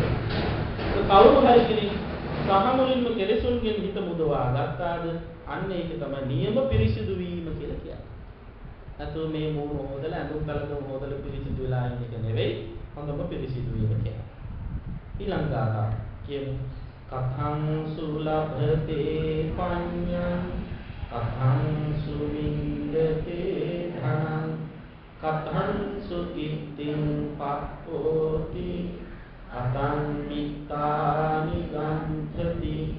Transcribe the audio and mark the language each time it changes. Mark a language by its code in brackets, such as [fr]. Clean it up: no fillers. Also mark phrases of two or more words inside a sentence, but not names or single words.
[si] කවුරු හරි කෙනෙක් සහමුලින්ම කෙලෙසුන්ගෙන් හිත මුදවා ගත්තාද අන්න ඒක තමයි නියම පිරිසිදු වීම කියලා කියන්නේ. අතෝ මේ මූණ හොදලා අඳුම් බලන හොදලා පිරිසිදු වෙලා ඉන්න එක නෙවෙයි හොඳම පිරිසිදු වීම කියන්නේ. ඊළඟ ගාථා කියමු. [pi] කතං සුලභතේ පඤ්ඤං කතං සුවින්දතේ ධනං කතං සුකිත්තිං පක්ඛෝති අතං මිත්තානි ගන්ධති